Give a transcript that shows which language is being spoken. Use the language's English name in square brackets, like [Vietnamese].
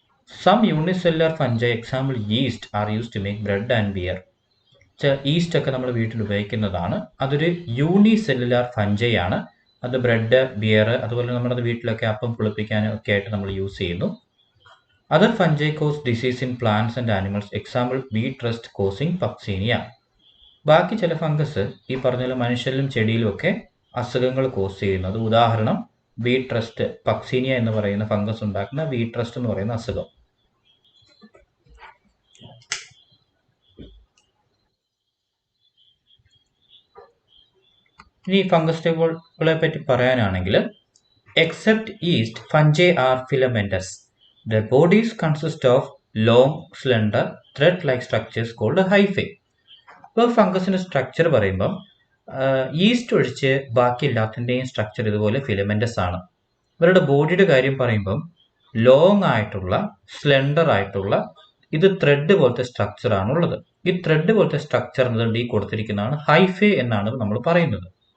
[English] Some unicellular fungi, example yeast, are used to make bread and beer. [Malayalam] East ഒക്കെ നമ്മൾ വീട്ടിൽ ഉപയോഗിക്കുന്നതാണ്. അതൊരു യൂണിസെല്ലുലാർ ഫഞ്ചൈ ആണ്. അത് ബ്രെഡ്, ബിയർ, അതുപോലെ നമ്മുടെ വീട്ടിലൊക്കെ അപ്പം പുളിപ്പിക്കാനും ഒക്കെ ആയിട്ട് നമ്മൾ യൂസ് ചെയ്യുന്നു. [English] Other fungi cause disease in plants and animals. Example, wheat rust causing Puccinia. [Malayalam] ബാക്കി ചില ഫംഗസ് ഈ പറഞ്ഞ മനുഷ്യരിലും ചെടിയിലും ഒക്കെ അസുഖങ്ങൾ കോസ് ചെയ്യുന്നത്. ഉദാഹരണം വീറ്റ് റസ്റ്റ്, പക്സീനിയ എന്ന് പറയുന്ന ഫംഗസ് ഉണ്ടാക്കുന്ന വീറ്റ് റസ്റ്റ് എന്ന് പറയുന്ന അസുഖം. ഇനി ഫംഗസുകളെ പറ്റി പറയാനാണെങ്കിൽ [English] Except yeast, fungi are filamentous. Their bodies consist of long, slender, thread-like structures called hyphae. [Malayalam] ഇപ്പോൾ ഫംഗസിൻ്റെ സ്ട്രക്ചർ പറയുമ്പം ഈസ്റ്റ് ഒഴിച്ച് ബാക്കി എല്ലാത്തിൻ്റെയും സ്ട്രക്ചർ ഇതുപോലെ ഫിലമെന്റസ് ആണ്. ഇവരുടെ ബോഡിയുടെ കാര്യം പറയുമ്പം ലോങ് ആയിട്ടുള്ള, സ്ലെൻഡർ ആയിട്ടുള്ള, ഇത് ത്രെഡ് പോലത്തെ സ്ട്രക്ചർ ആണുള്ളത്. ഈ ത്രെഡ് പോലത്തെ സ്ട്രക്ചർ എന്നതുകൊണ്ട് ഈ കൊടുത്തിരിക്കുന്നതാണ് ഹൈഫേ എന്നാണ് നമ്മൾ പറയുന്നത്.